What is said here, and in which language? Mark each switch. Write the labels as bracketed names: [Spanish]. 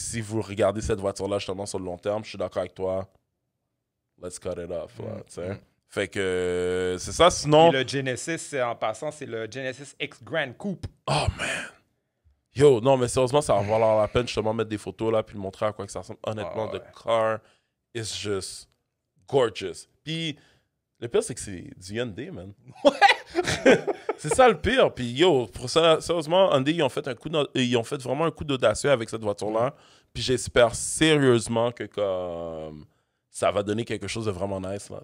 [French] Si vous regardez cette voiture-là justement sur le long terme, je suis d'accord avec toi. [English] Let's cut it off. [French] Fait que c'est ça, sinon... Et le Genesis, en passant, c'est le Genesis X Grand Coupe. [English] Oh, man! [French] Yo, non, mais sérieusement, ça va valoir la peine justement mettre des photos là puis le montrer à quoi que ça ressemble. [English] Honnêtement, the car is just gorgeous. [French] Puis le pire, c'est que c'est du Hyundai, man. Ouais! C'est ça le pire. Puis yo, pour ça, sérieusement, Hyundai, ils ont fait vraiment un coup d'audacieux avec cette voiture-là. Puis j'espère sérieusement que comme ça va donner quelque chose de vraiment nice, là.